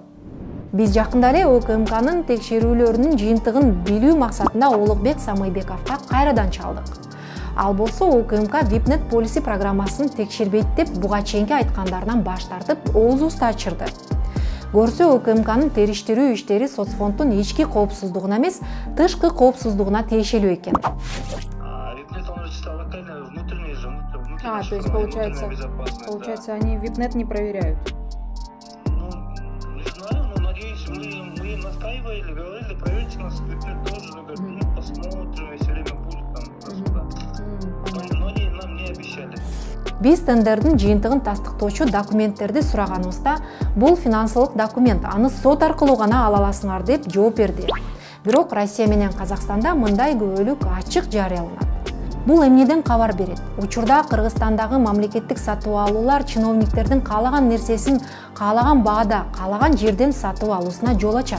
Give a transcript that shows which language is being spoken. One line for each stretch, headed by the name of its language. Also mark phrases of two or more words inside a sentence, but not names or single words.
Kyrgyz: Биз жакында эле УКМКнын текшерүүлөрүнүн жыйынтыгын билүү максатында Улукбек Самыйбековго кайрадан чалдык. Ал болсо УКМК VIPNet Policy программасын текшербейт деп буга чейинки айткандарынан баш тартып, оозубузду ачырды. Көрсө УКМКнын териштирүү иштери соцфонддун ички коопсуздугуна эмес, тышкы коопсуздугуна тиешелүү экен.
Russian: То есть получается, они VIPNet не проверяют? Мы настаивали, говорили, проверьте нас, тоже, посмотрим, если время будет там, но они нам не обещали.
Kyrgyz: Биз тендердин жыйынтыгын тастыктоочу документтерди сураганыбызда, бул финансылык документ, аны сот аркылуу гана ала аласыңар деп жооп берди. Бирок Россия менен Казакстанда мындай күбөлүк ачык жарыяланат. Бул эмнеден кабар берет? Учурда Кыргызстандагы мамлекеттик сатып алуулар чиновниктердин каалаган нерсесин каалаган баада, каалаган жерден сатып алуусуна жол ачат.